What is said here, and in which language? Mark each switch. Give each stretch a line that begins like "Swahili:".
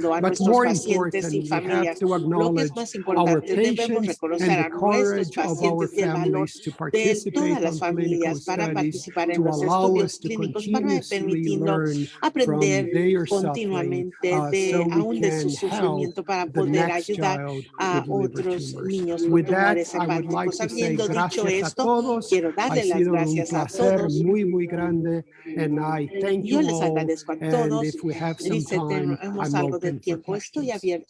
English: But more important, we have to acknowledge our patients and the courage of our families to participate in clinical studies, to allow us to continuously learn from their suffering so we can help the next child with liver tumors. With that, I would like to say gracias a todos.
Spanish: Ha sido un placer muy grande, and I thank you all.
English: And if we have some time, I'm open for questions.